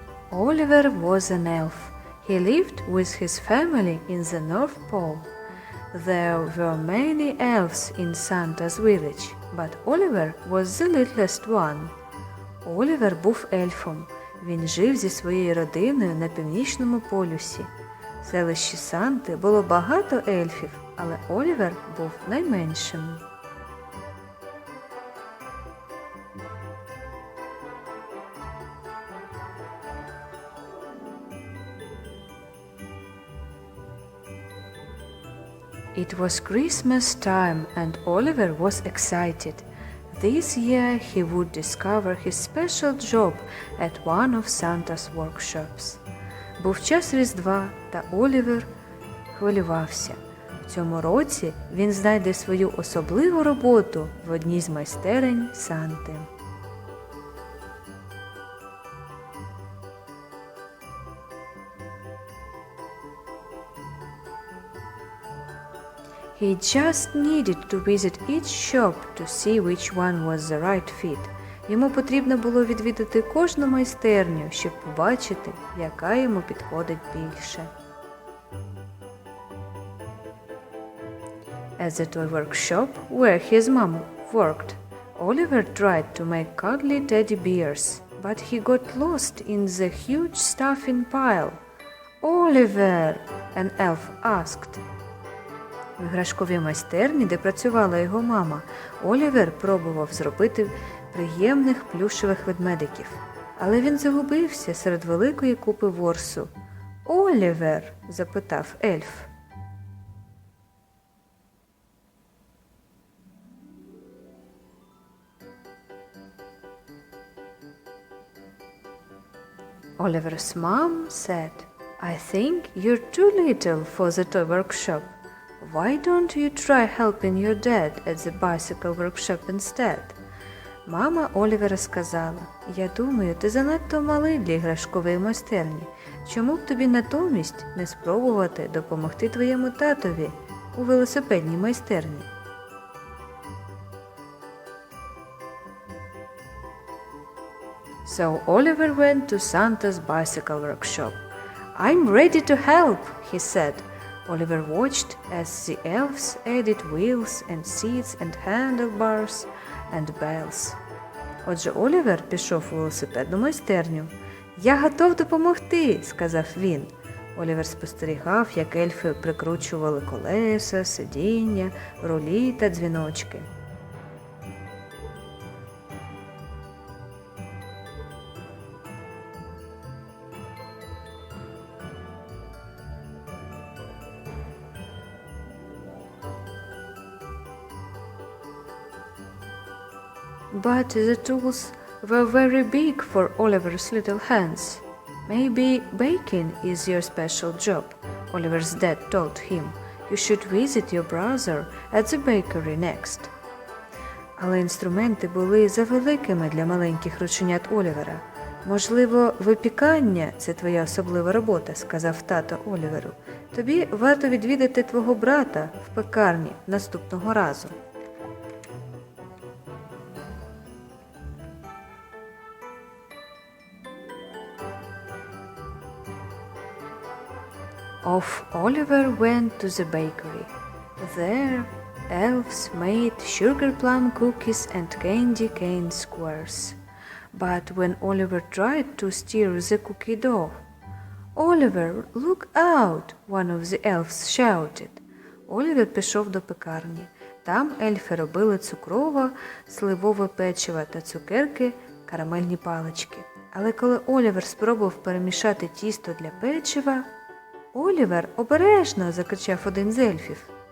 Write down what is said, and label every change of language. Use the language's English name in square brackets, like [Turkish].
[English] Oliver was an elf. He lived with his family in the North Pole. There were many elves in Santa's village, but Oliver was the littlest one. [Ukrainian] Олівер був ельфом. Він жив зі своєю родиною на Північному полюсі. В селищі Санти було багато ельфів, але Олівер був найменшим. [English] It was Christmas time and Oliver was excited. This year he would discover his special job at one of Santa's workshops. [Ukrainian] Був час Різдва, та Олівер хвилювався. В цьому році він знайде свою особливу роботу в одній з майстерень Санти. [English] He just needed to visit each shop to see which one was the right fit. [Ukrainian] Йому потрібно було відвідати кожну майстерню, щоб побачити, яка йому підходить більше. [English] At the toy workshop, where his mom worked, Oliver tried to make cuddly teddy bears, but he got lost in the huge stuffing pile. Oliver, an elf asked. [Ukrainian] В іграшковій майстерні, де працювала його мама, Олівер пробував зробити приємних плюшевих ведмедиків. Але він загубився серед великої купи ворсу. «Олівер!» – запитав ельф. [English] Oliver's mom said, "I think you're too little for the toy workshop. Why don't you try helping your dad at the bicycle workshop instead?" [Ukrainian] Мама Олівера сказала, «Я думаю, ти занадто малий для іграшкової майстерні. Чому б тобі натомість не спробувати допомогти твоєму татові у велосипедній майстерні?» [English] So Oliver went to Santa's bicycle workshop. "I'm ready to help," he said. Oliver watched as the elves added wheels and seats and handlebars and bells. [Ukrainian] Отже, Олівер пішов у велосипедну майстерню. «Я готов допомогти», – сказав він. Олівер спостерігав, як ельфи прикручували колеса, сидіння, рулі та дзвіночки. [English] But the tools were very big for Oliver's little hands. "Maybe baking is your special job," Oliver's dad told him. "You should visit your brother at the bakery next." [Ukrainian] Але інструменти були завеликими для маленьких рученят Олівера. «Можливо, випікання – це твоя особлива робота», – сказав тато Оліверу. «Тобі варто відвідати твого брата в пекарні наступного разу». [English] Off Oliver went to the bakery. There, elves made sugar plum cookies and candy cane squares. But when Oliver tried to steer the cookie dough, "Oliver, look out!" one of the elves shouted. [Ukrainian] Олівер пішов до пекарні. Там ельфи робили цукрово-сливове печиво та цукерки, карамельні палички. Але коли Олівер спробував перемішати тісто для печива, «Олівер, обережно!» – закричав один з ельфів.